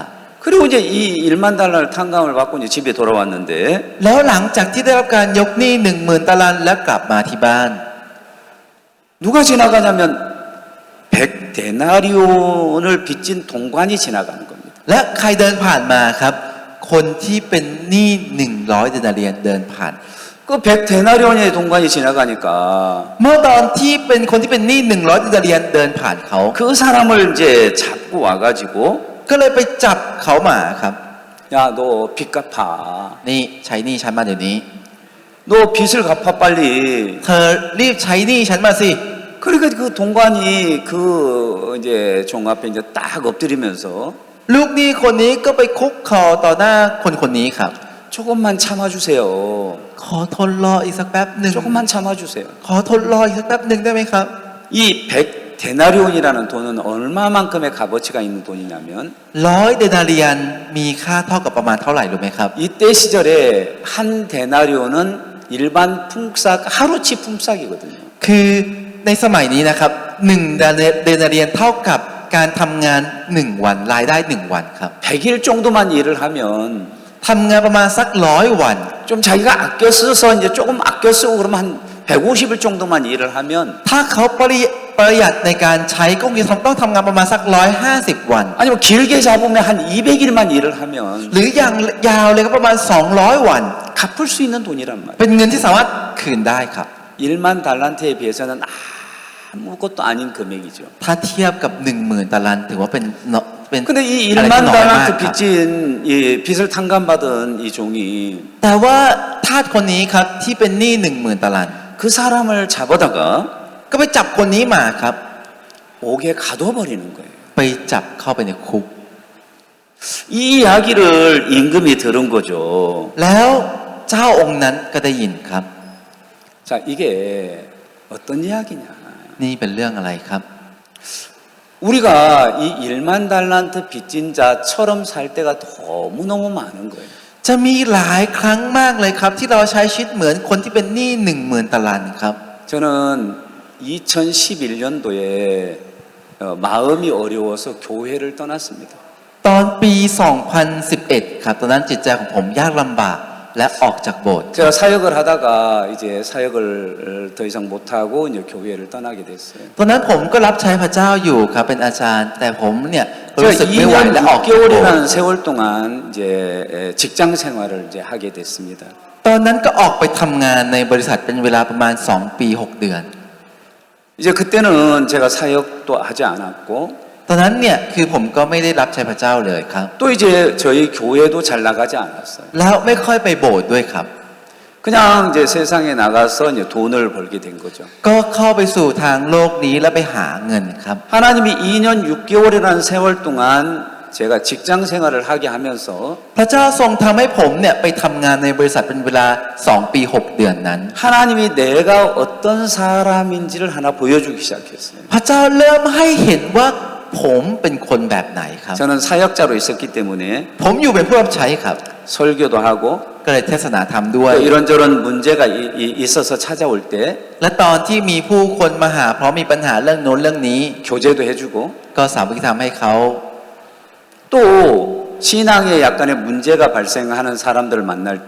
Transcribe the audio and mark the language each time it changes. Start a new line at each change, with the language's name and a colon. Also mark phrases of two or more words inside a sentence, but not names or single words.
Korean: 그리고 이제 이 1만 달러를 탕감을 받고 이제 집에 돌아왔는데
Thai: แล้วหลังจากที่ได้รับการยกหนี้ 10,000 ตารางและกลับมาที่บ้าน
Korean: 누가 지나가냐면 100데나리온을 빚진 동관이 지나가는 겁니다.
Thai: และใครเดินผ่านมาครับ คนที่เป็นหนี้100 เดนาเรียนเดินผ่าน
Korean: 그 100데나리온의 동관이 지나가니까
Thai: เมื่อตอนที่เป็นคนที่เป็นหนี้100 เดนาเรียนเดินผ่านเขา
Korean: 그 사람을 이제 잡고 와가지고
Thai: ก็เลยไปจับเขามาครับ
Korean: 야, 너 빚 갚아.
Thai: นี่ใช้หนี้ฉันมาเดี๋ยวนี้
Korean: 너 빚을 갚아 빨리.
Thai: เธอรีบใช้หนี้ฉันมาสิ
Korean: 그러니까 그 동관이 그 이제 종 앞에 이제 딱 엎드리면서
Thai: ลูกหนี้คนนี้ก็ไปคุกเข่าต่อหน้าคนคนนี้ครับ
Korean: 조금만 참아주세요.
Thai: ขอทนรออีกสักแป๊บหนึ่ง
Korean: 조금만 참아주세요.
Thai: ขอทนรออีกสักแป๊บหนึ่งได้ไหมครับ
Korean: 이 100데나리온이라는 돈은 얼마만큼의 값어치가 있는 돈이냐면
Thai: 100 เดนาเรียนมีค่าเท่ากับประมาณเท่าไหร่รู้ไหมครับ
Korean: 이때 시절에 한 데나리온은 일반 품삯 하루치 품삯이거든요.
Thai: คือในสมัยนี้นะครับ1 เดนาเรียนเท่ากับการทำงาน1 วันรายได้1 วันครับ
Korean: 100일 정도만 일을 하면
Thai: ทำงานประมาณสัก100 วัน
Korean: 좀 자기가 아껴 써서 이제 조금 아껴 쓰고 그러면 한 150일 정도만 일을 하면
Thai: ถ้าเขาประหยัดในการใช้ก็คงจะต้องทำงานประมาณสัก150 วัน
Korean: 아니면 길게 잡으면 한 200일만 일을 하면
Thai: หรืออย่างยาวเลยก็ประมาณ200 วัน
Korean: 갚을 수 있는 돈이란 말이에요.
Thai: เป็นเงินที่สามารถคืนได้ครับ
Korean: 1만 달란트에 비해서는 아무것도 아닌 금액이죠.
Thai: ถ้าเทียบกับ 10,000 ตารางถือว่าเป็น
Korean: 근데 이
Thai: อะไรที่
Korean: 1만
Thai: น้อยมาก
Korean: 달란트
Thai: ครับ
Korean: 빚진 이 빚을 탕감받은 이 종이
Thai: แต่ว่าทาสคนนี้ครับที่เป็นหนี้ 10,000 ตาราง
Korean: 그 사람을 잡아다가
Thai: ก็ไปจับคนนี้มาครับ
Korean: 옥에 가둬버리는 거예요.
Thai: ไปจับเข้าไปในคุก
Korean: 이 이야기를 임금이 들은 거죠.
Thai: แล้วเจ้าองค์นั้นก็ได้ยินครับ
Korean: 자, 이게 어떤 이야기냐.
Thai: นี่เป็นเรื่องอะไรครับ
Korean: 우리가 이 1만 달란트 빚진 자처럼 살 때가 너무너무 많은 거예요.
Thai: จะมีหลายครั้งมากเลยครับ ที่เราใช้ชีวิตเหมือนคนที่เป็นหนี้ 10,000 ตารางครับ
Korean: 저는 2011년도에 마음이 어려워서 교회를 떠났습니다.
Thai: ตอนปี 2011 ครับตอนนั้นจิตใจของผมยากลำบากและออกจากโบสถ์
Korean: 제가 사역을 하다가 이제 사역을 더 이상 못하고 이제 교회를 떠나게 됐어요.
Thai: ตอนนั้นผมก็รับใช้พระเจ้าอยู่ครับเป็นอาจารย์ แต่ผมเนี่ยรู้สึก
Korean: 제가
Thai: ไม่ไหว
Korean: 2년
Thai: และออกจากโบสถ์
Korean: 6개월이라는 세월 동안 이제 직장 생활을 이제 하게 됐습니다.
Thai: ตอนนั้นก็ออกไปทำงานในบริษัทเป็นเวลาประมาณ 2 ปี 6 เดือน
Korean: 이제 그때는 제가 사역도 하지 않았고
Thai: ตอนนั้นเนี่ยคือผมก็ไม่ได้รับใช้พระเจ้าเลยครับ
Korean: 또 이제 저희 교회도 잘 나가지 않았어요.
Thai: แล้วไม่ค่อยไปโบสถ์ด้วยครับ
Korean: 그냥 이제 세상에 나가서 이제 돈을 벌게 된 거죠.
Thai: ก็เข้าไปสู่ทางโลกนี้แล้วไปหาเงินครับ
Korean: 하나님이 2년 6개월이라는 세월 동안 제가 직장 생활을 하게 하면서
Thai: พระเจ้าทรงทำให้ผมเนี่ยไปทำงานในบริษัทเป็นเวลา 2 ปี 6 เดือนนั้น
Korean: 하나님이 내가 어떤 사람인지를 하나 보여주기 시작했어요.
Thai: พระเจ้าเริ่มให้เห็นว่าผมเป็นคนแบบไหนครับ
Korean: 저는 사역자로 있었기 때문에
Thai: ผมอยู่เป็นผู้รับใช้ครับ
Korean: 설교도 하고
Thai: ก็เลยเทศนาธรรมด้วย
Korean: 또 이런저런 문제가 있어서 찾아올 때
Thai: และตอนที่มีผู้คนมาหาเพราะมีปัญหาเรื่องโน้นเรื่องนี้
Korean: 교제도 해주고
Thai: ก็สามารถทำให้เขา
Korean: 또 신앙에 약간의 문제가 발생하는 사람들을 만날 때